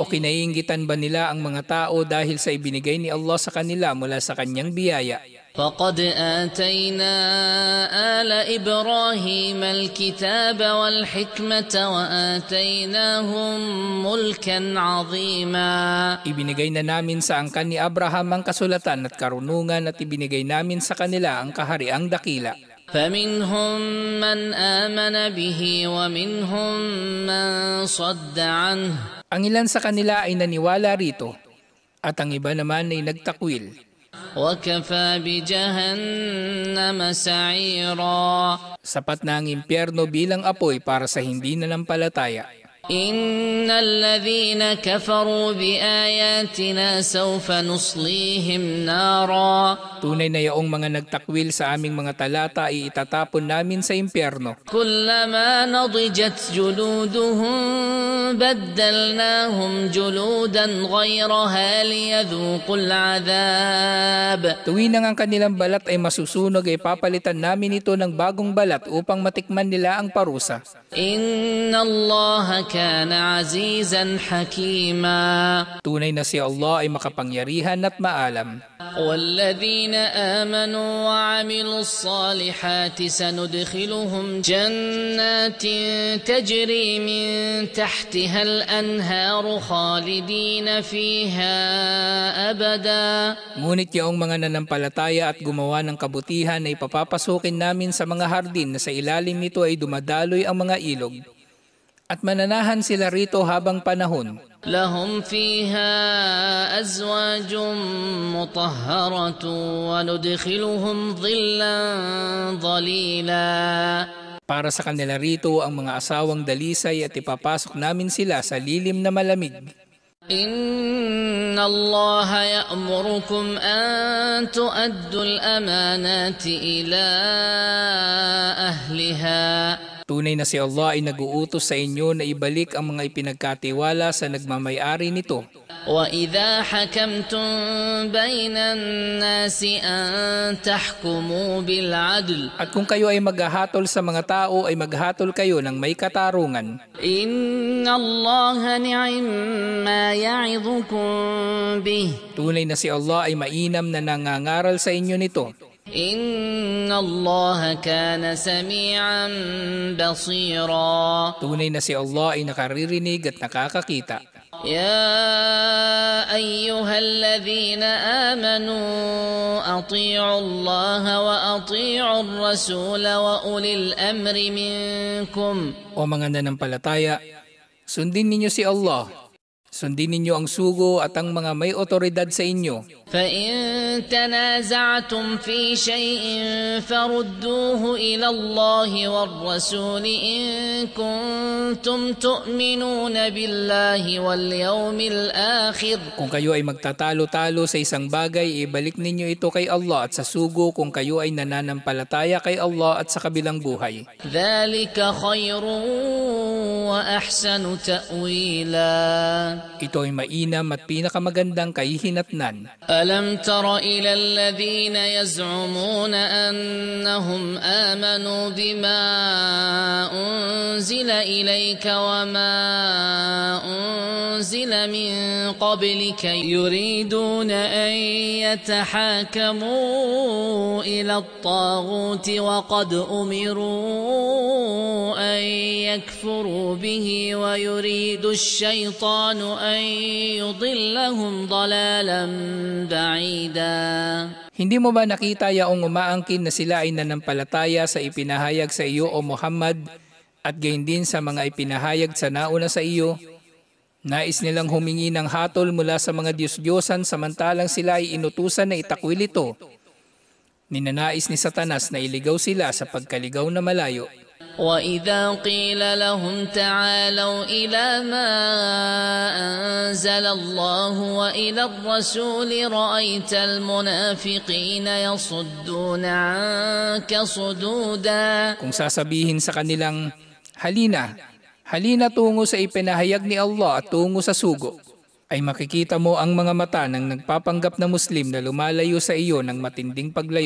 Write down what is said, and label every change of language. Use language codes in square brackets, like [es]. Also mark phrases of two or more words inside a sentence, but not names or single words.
[tl] O kinaiinggitan ba nila ang mga tao dahil sa ibinigay ni Allah sa kanila mula sa kanyang biyaya? [ar] فقد آتينا آل إبراهيم الكتاب والحكمة وآتيناهم ملكا عظيما. [tl] Ibinigay na namin sa angkan ni Abraham ang kasulatan at karunungan at ibinigay namin sa kanila ang kahariang dakila. [ar] فمنهم من آمن به ومنهم من صد عنه. [tl] Ang ilan sa kanila ay naniwala rito at ang iba naman ay nagtakwil. [ar] وكفى بجهنم سعيرا. [tl] Sapat na ang impyerno bilang apoy para sa hindi nanampalataya. [ar] إن الذين كفروا بآياتنا سوف نصليهم نارا. [tl] Tunay na yaong mga nagtakwil sa aming mga talata ay itatapon namin sa impyerno. [ar] كلما نضجت جلودهم بدلناهم جلودا غيرها ليذوقوا العذاب. [tl] Tuwing ang kanilang balat ay masusunog ay papalitan namin ito ng bagong balat upang matikman nila ang parusa. [ar] إن الله كان عزيزا حكيما. [tl] Tunay na si Allah ay makapangyarihan at maalam. [ar] والذين آمنوا وعملوا الصالحات سندخلهم جنات تجري من تحتها الأنهار خالدين فيها أبدا. [tl] Ngunit yaong mga nanampalataya at gumawa ng kabutihan ay papapasukin namin sa mga hardin na sa ilalim nito ay dumadaloy ang mga ilog. At mananahan sila rito habang panahon. [ar] لهم فيها أزواج مطهرة وندخلهم ظلا ظليلا. [tl] Para sa kanila rito ang mga asawang dalisay at ipapasok namin sila sa lilim na malamig. [ar] إن الله يأمركم أن تؤدوا الأمانات إلى أهلها. [tl] Tunay na si Allah ay nag-uutos sa inyo na ibalik ang mga ipinagkatiwala sa nagmamayari nito. [ar] وَإِذَا حَكَمْتُمْ بَيْنَ النَّاسِ أَن تَحْكُمُوا بِالْعَدْلِ. [tl] At kung kayo ay maghahatol sa mga tao ay maghatol kayo ng may katarungan. [ar] إِنَّ اللَّهَ نِعِمْ مَا يَعِظُكُمْ بِهِ. [tl] Tunay na si Allah ay mainam na nangangaral sa inyo nito. [ar] إِنَّ اللَّهَ كَانَ سَمِيعًا بَصِيرًا. [tl] Tunay na si Allah ay nakaririnig at nakakakita. [ar] يَا أَيُّهَا الَّذِينَ آمَنُوا أَطِيعُوا اللَّهَ وَأَطِيعُوا الرَّسُولَ وَأُولِي الْأَمْرِ مِنكُمْ. [tl] O mga nanampalataya, sundin ninyo si Allah. Sundin ninyo ang sugo at ang mga may otoridad sa inyo. [ar] فَإِن تَنَازَعْتُمْ فِي شَيْءٍ فَرُدُّوهُ إِلَى اللَّهِ وَالرَّسُولِ إِن كُنتُمْ تُؤْمِنُونَ بِاللَّهِ وَالْيَوْمِ الْآخِرِ. [tl] Kung kayo ay magtatalo-talo sa isang bagay, ibalik ninyo ito kay Allah at sa sugo kung kayo ay nananampalataya kay Allah at sa kabilang buhay. [ar] ذَلِكَ خَيْرٌ وَأَحْسَنُ تَأْوِيلًا. [tl] Ito ay mainam at pinakamagandang kahihinatnan. [ar] ألم تر إلى الذين يزعمون أنهم آمنوا بما أنزل إليك وما أنزل من قبلك يريدون أن يتحاكموا إلى الطاغوت وقد أمروا أن يكفروا به ويريد الشيطان أن يضلهم ضلالا بعيدا. [tl] Hindi mo ba nakita yaong umaangkin na sila ay nanampalataya sa ipinahayag sa iyo o Muhammad at gayon din sa mga ipinahayag sa nauna sa iyo? Nais nilang humingi ng hatol mula sa mga Diyos-Diyosan samantalang sila ay inutusan na itakwil ito. Ninanais ni Satanas na iligaw sila sa pagkaligaw na malayo. [ar] وإذا قيل لهم تعالوا إلى ما أنزل الله وإلى الرسول رأيت المنافقين يصدون عنك صدودا. [tl] Kung sasabihin sa kanilang, halina tungo sa ipinahayag ni Allah at tungo sa sugo, ay makikita mo ang mga mata ng nagpapanggap na Muslim na lumalayo sa iyo ng matinding paglayo.